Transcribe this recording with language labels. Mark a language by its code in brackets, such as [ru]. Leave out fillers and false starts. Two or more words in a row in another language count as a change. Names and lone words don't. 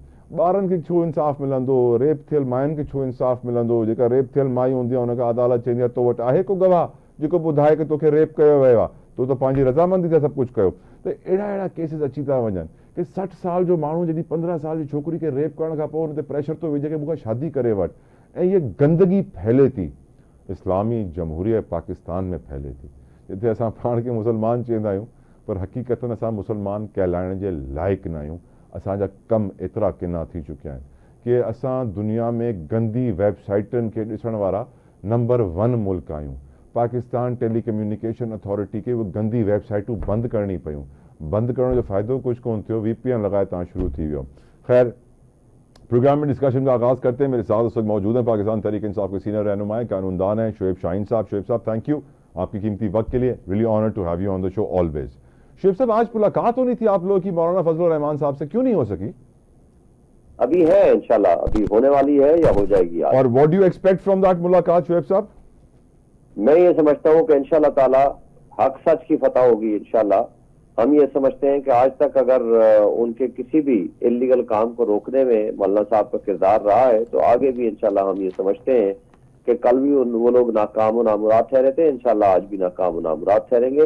[sd] ॿारनि खे छो इंसाफ़ मिलंदो, रेप थियल मायुनि खे छो इंसाफ़ मिलंदो, जेका रेप थियल मायूं हूंदी आहे हुनखे अदालत चवंदी आहे तो वटि आहे को गवाह जेको ॿुधाए कि तोखे रेप कयो वियो आहे, तो त पंहिंजी रज़ामंदी सां सभु कुझु कयो। त अहिड़ा केसिस अची था वञनि कि 60 साल जो माण्हू जॾहिं 15 साल जी छोकिरी खे रेप करण खां पोइ हुन ते प्रेशर थो विझे कि मूंखां शादी करे वठि, ऐं इहा गंदगी फैले थी, इस्लामी जमहूरिया पाकिस्तान में फैले थी, जिथे असां पाण खे मुसलमान चवंदा आहियूं पर हक़ीक़तनि असां मुसलमान कहलाइण जे लाइक़ु न आहियूं। असांजा कम एतिरा किना थी चुकिया आहिनि कि असां दुनिया में गंदी वेबसाइटनि खे ॾिसण वारा नंबर 1 मुल्क आहियूं। पाकिस्तान टेलीकम्युनिकेशन अथॉरिटी खे उहे गंदी वेबसाइटूं बंदि करणी पयूं। बंदि करण जो फ़ाइदो कुछ कोन थियो, VPN लॻाए तव्हां शुरू थी वियो। [ur] خیر، پروگرام میں ڈسکشن کا آغاز کرتے ہیں. میرے ساتھ اس وقت موجود ہیں پاکستان تحریک انصاف کے سینئر رہنما قانون دان ہیں شعیب شاہین صاحب. شعیب صاحب, [en] thank you [ur] آپکی قیمتی وقت کے لیے, [en] really honor to have you on the show always. [ur] شعیب صاحب، آج ملاقات ہونی تھی آپ لوگوں کی مولانا فضل الرحمان صاحب سے، کیوں نہیں ہو سکی? ابھی ہے ان شاء اللہ، ابھی ہونے والی ہے یا ہو جائے گی آج. اور [en] what do you expect from that [ur] ملاقات شعیب صاحب? میں یہ سمجھتا ہوں کہ [ar] إن شاء الله تعالى [ur] حق سچ کی فتح ہوگی ان شاء اللہ. ہم یہ سمجھتے ہیں کہ آج تک اگر ان کے کسی بھی الیگل کام کو روکنے میں مولانا صاحب کا کردار رہا ہے، تو آگے بھی ان شاء اللہ ہم یہ سمجھتے ہیں کہ کل بھی وہ لوگ ناکام نامراد ٹھہرے تھے، ان شاء اللہ آج بھی ناکام نامراد ٹھہریں گے.